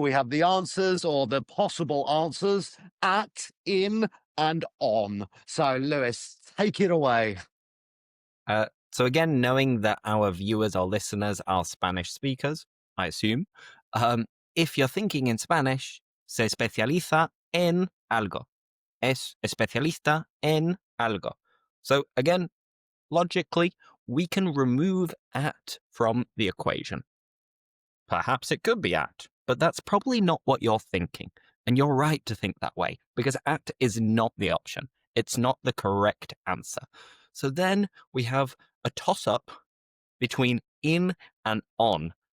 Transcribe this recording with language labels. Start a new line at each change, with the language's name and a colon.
English: We have the answers or the possible answers at, in, and on. So, Lewis, take it away. So again, knowing that our viewers or listeners are Spanish speakers, I assume, if you're thinking in Spanish,
Spanish: se especializa en algo. Es especialista en algo.
English: So again, logically, we can remove at from the equation. Perhaps it could be at, but that's probably not what you're thinking. And you're right to think that way, because at is not the option. It's not the correct answer. So then we have a toss-up between in and on.